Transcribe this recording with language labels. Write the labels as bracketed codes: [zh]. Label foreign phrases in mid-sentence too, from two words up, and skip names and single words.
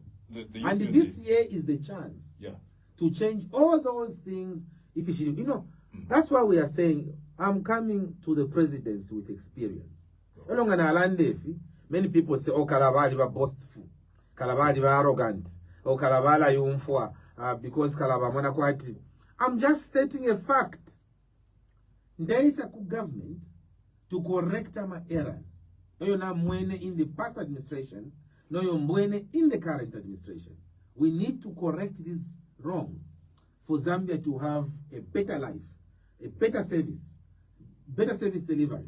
[en] and this year is the chance to change all those things. If you should, that's why we are saying, I'm coming to the presidency with experience. Many people say, oh, Kalabali were boastful, Kalabali were arrogant, [bem] oh, Kalabala yumfwa, because Kalabamana kwati. [en] I'm just stating a fact. There is a government to correct our errors. No, you're not in the past administration. No, you're in the current administration. We need to correct these wrongs for Zambia to have a better life, a better service delivery.